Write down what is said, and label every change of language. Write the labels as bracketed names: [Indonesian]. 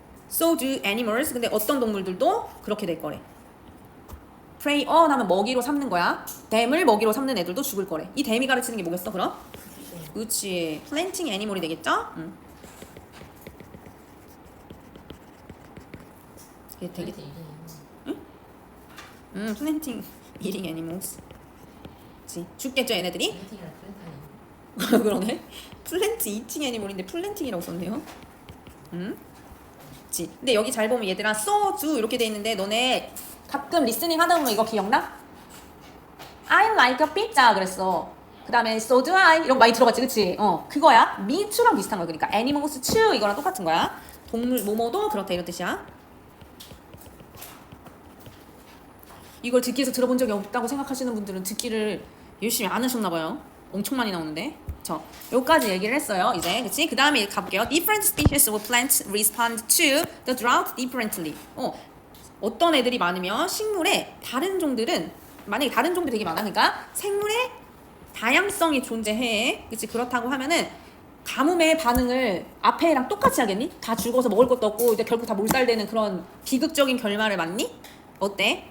[English] So do animals. [Korean] 근데 어떤 동물들도 그렇게 될 거래. prey on 하면 먹이로 삼는 거야. 댐을 먹이로 삼는 애들도 죽을 거래. 이 댐이 가르치는 게 뭐겠어, 그럼? 그렇지. [English] planting animal이 [Korean] 되겠죠? 이게 되게 [English] planting eating animals. [Korean] 그치. 죽겠죠, 얘네들이? 그러네. [English] plant eating animal [Korean] 인데 planting이라고 썼네요. 그치. 근데 여기 잘 보면 얘들아 [English] so do [Korean] 이렇게 돼 있는데 너네 가끔 리스닝 하다 보면 이거 기억나? [English] I like a pizza [Korean] 그랬어. 그 다음에 [English] so do I [Korean] 이런 거 많이 들어봤지, 그치? 그거야. [English] me too [Korean] 랑 비슷한 거야. 그러니까 [English] animals too [Korean] 이거랑 똑같은 거야. 동물 뭐뭐도 그렇다 이런 뜻이야. 이걸 듣기 위해서 들어본 적이 없다고 생각하시는 분들은 듣기를 열심히 안 하셨나 봐요. 엄청 많이 나오는데. 여기까지 얘기를 했어요. 이제 그치? 그 다음에 가볼게요. [English] Different species of plants respond to the drought differently. [Korean] 어떤 애들이 많으면 식물의 다른 종들은 만약에 다른 종들이 되게 많으니까 생물의 다양성이 존재해. 그치? 그렇다고 하면은 가뭄의 반응을 앞에랑 똑같이 하겠니? 다 죽어서 먹을 것도 없고 이제 결국 다 몰살되는 그런 비극적인 결말을 맞니? 어때?